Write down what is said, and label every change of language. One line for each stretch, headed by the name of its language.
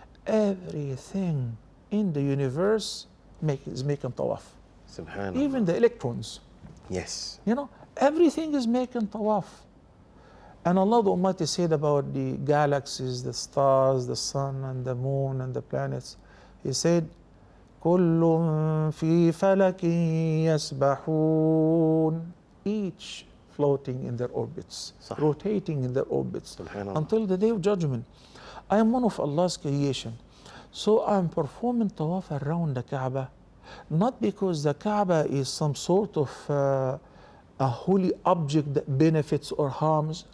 English: Everything in the universe is making tawaf. Subhanallah. Even the electrons. Yes. Everything is making tawaf. And Allah the Almighty said about the galaxies, the stars, the sun and the moon and the planets.
Arabic: He said, كُلٌّ فِي فَلَكٍ يَسْبَحُونَ.
English: Each floating in their orbits, rotating in their orbits until the day of judgment. I am one of Allah's creation. So I'm performing tawaf around the Kaaba, not because the Kaaba is some sort of a holy object that benefits or harms.